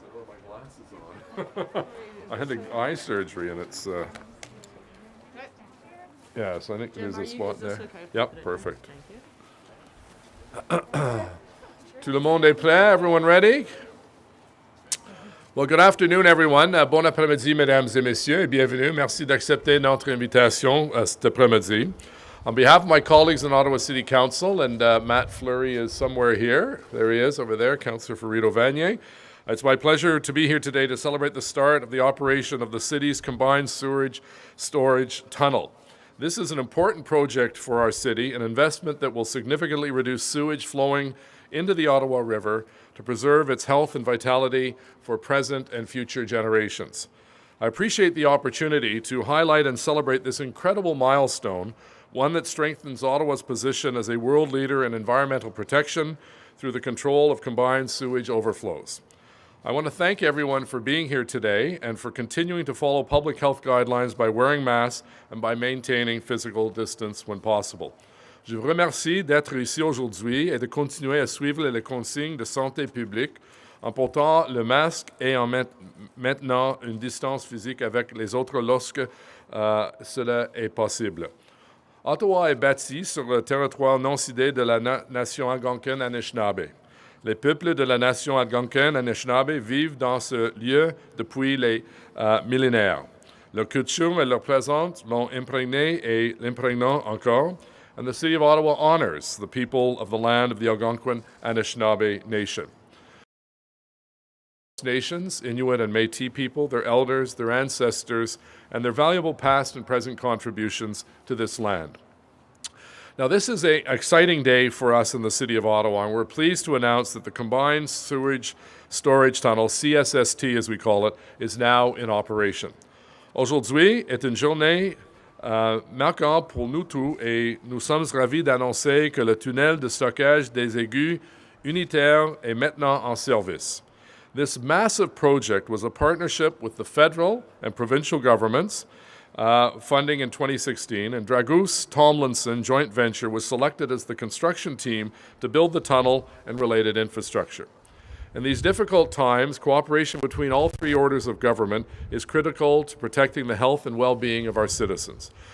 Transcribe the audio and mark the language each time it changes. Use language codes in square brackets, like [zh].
[en] I don't have my glasses on. I had the eye surgery, and it's. Yeah, so I think there's a spot there. Yep, perfect. [fr] Tout le monde est prêt? [en] Everyone ready? Well, good afternoon, everyone. [fr] Bon après-midi, mesdames et messieurs, et bienvenue. Merci d'accepter notre invitation cet après-midi. [en] On behalf of my colleagues in Ottawa City Council, and Matt Fleury is somewhere here. There he is, over there, Councillor for Rideau Vanier. It's my pleasure to be here today to celebrate the start of the operation of the city's Combined Sewage Storage Tunnel. This is an important project for our city, an investment that will significantly reduce sewage flowing into the Ottawa River to preserve its health and vitality for present and future generations. I appreciate the opportunity to highlight and celebrate this incredible milestone, one that strengthens Ottawa's position as a world leader in environmental protection through the control of combined sewage overflows. I want to thank everyone for being here today and for continuing to follow public health guidelines by wearing masks and by maintaining physical distance when possible. [fr] Je vous remercie d'être ici aujourd'hui et de continuer à suivre les consignes de santé publique en portant le masque et en maintenant une distance physique avec les autres lorsque cela est possible. Ottawa est bâti sur le territoire non cédé de la nation algonquine Anishinaabe. Les peuples de la nation algonquine Anishinaabe vivent dans ce lieu depuis les millénaires. Leur culture et leur présence l'ont imprégné et l'imprègnent encore, [en] and the City of Ottawa honors the people of the land of the Algonquin Anishinaabe Nation. Nations, Inuit and Métis people, their elders, their ancestors, and their valuable past and present contributions to this land. Now, this is an exciting day for us in the City of Ottawa, and we're pleased to announce that the Combined Sewage Storage Tunnel, CSST as we call it, is now in operation. [fr] Aujourd'hui est une journée marquante pour nous tous et nous sommes ravis d'annoncer que le tunnel de stockage des égouts unitaire est maintenant en service. [en] This massive project was a partnership with the federal and provincial governments, funding in 2016, and Dragus Tomlinson joint venture was selected as the construction team to build the tunnel and related infrastructure. In these difficult times, cooperation between all three orders of government is critical to protecting the health and well-being of our citizens.